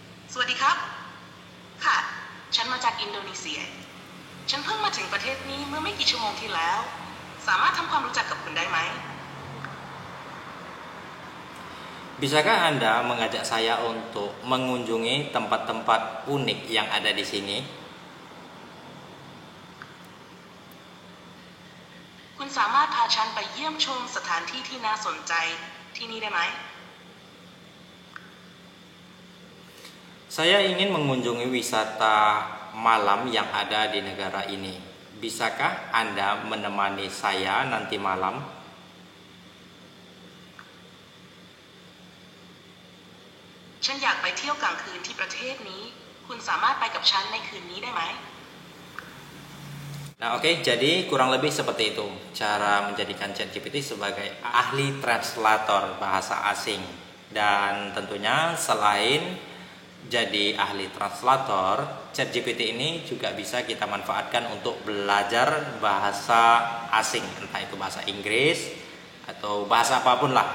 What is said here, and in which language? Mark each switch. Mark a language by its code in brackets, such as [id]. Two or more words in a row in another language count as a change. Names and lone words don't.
[th] สวัสดีครับค่ะฉันมาจากอินโดนีเซียฉันเพิ่งมาถึงประเทศนี้เมื่อไม่กี่ชั่วโมงที่แล้วสามารถทำความรู้จักกับคุณได้ไหม [id] Bisakah Anda mengajak saya untuk mengunjungi tempat-tempat unik yang ada di sini? [th] คุณสามารถพาฉันไปเยี่ยมชมสถานที่ที่น่าสนใจที่นี่ได้ไหม [id] Saya ingin mengunjungi wisata malam yang ada di negara ini. Bisakah Anda menemani saya nanti malam? [th] ฉันอยากไปเที่ยวกลางคืนที่ประเทศนี้คุณสามารถไปกับฉันในคืนนี้ได้ไหม [id] Nah, oke, jadi kurang lebih seperti itu cara menjadikan ChatGPT sebagai ahli translator bahasa asing. Dan tentunya selain jadi ahli translator, ChatGPT ini juga bisa kita manfaatkan untuk belajar bahasa asing, entah itu bahasa Inggris atau bahasa apapun lah.